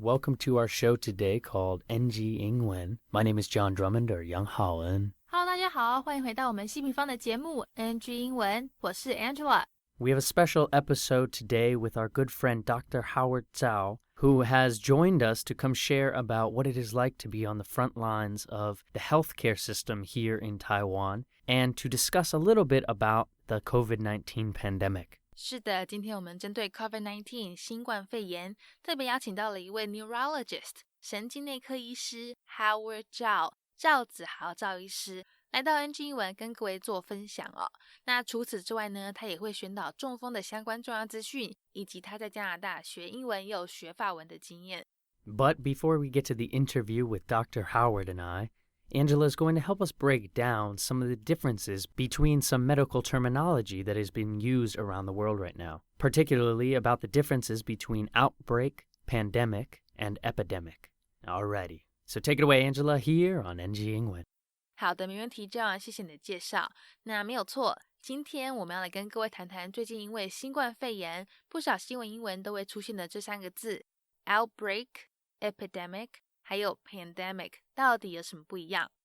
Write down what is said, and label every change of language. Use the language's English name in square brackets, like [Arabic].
[English] Welcome to our show today called NG 英文. My name is John Drummond阳昊恩. [Chinese] Hello， 大家好，欢迎回到我们希平方的节目 NG 英文，我是 Angela。We [English] have a special episode today with our good friend Dr.Howard Chao, who has joined us to come share about what it is like to be on the front lines of the healthcare system here in Taiwan, and to discuss a little bit about the COVID-19 pandemic. [Chinese] 是的，今天我们针对 COVID-19 新冠肺炎，特别邀请到了一位 neurologist 神经内科医师 Howard Chao 赵子豪赵医师来到 NG 英文跟各位做分享哦。那除此之外呢，他也会宣导中风的相关重要资讯，以及他在加拿大学英文也有学法文的经验。 [English] But before we get to the interview with Dr. Howard and I,Angela is going to help us break down some of the differences between some medical terminology that is being used around the world right now, particularly about the differences between outbreak, pandemic, and epidemic. Alrighty, so take it away, Angela, here on NG 英文。 [Chinese] 好的，没问题，这样谢谢你的介绍。那没有错，今天我们要来跟各位谈谈最近因为新冠肺炎，不少新闻英文都会出现的这三个字 outbreak、epidemic还有 pandemic 到底有什么不一样？